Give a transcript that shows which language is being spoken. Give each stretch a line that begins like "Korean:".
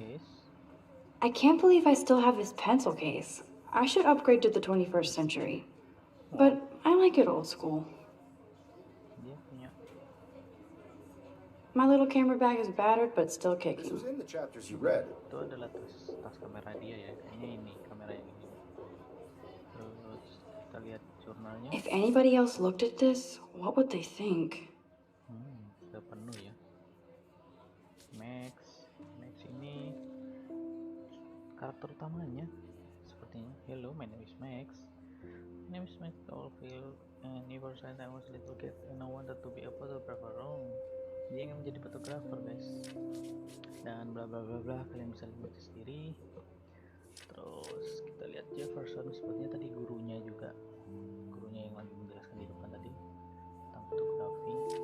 English: Yes. I can't believe I still have this pencil case. I should upgrade to the 21st century. But I like it old school.
Indonesian: Dia punya.
English: My little camera bag is battered, but still This kicking. was in the chapters you read.
Indonesian: Itu adalah tas kamera dia ya. Kayaknya ini kamera yang ini. Terus kita lihat jurnalnya.
English: If anybody else looked at this, what would they think?
Indonesian: Udah penuh ya. Max ini karakter utamanya sepertinya.
English: Hello, my name is Max. My name is Max Caulfield, and ever since I was a little kid and I wanted to be a photographer.
Indonesian: Oh, dia ingin menjadi fotografer, guys. Dan bla bla bla bla, kalian bisa lihat sendiri. Terus kita lihat Jefferson, sepertinya tadi gurunya juga. Gurunya yang lagi menjelaskan di depan tadi tentang fotografi.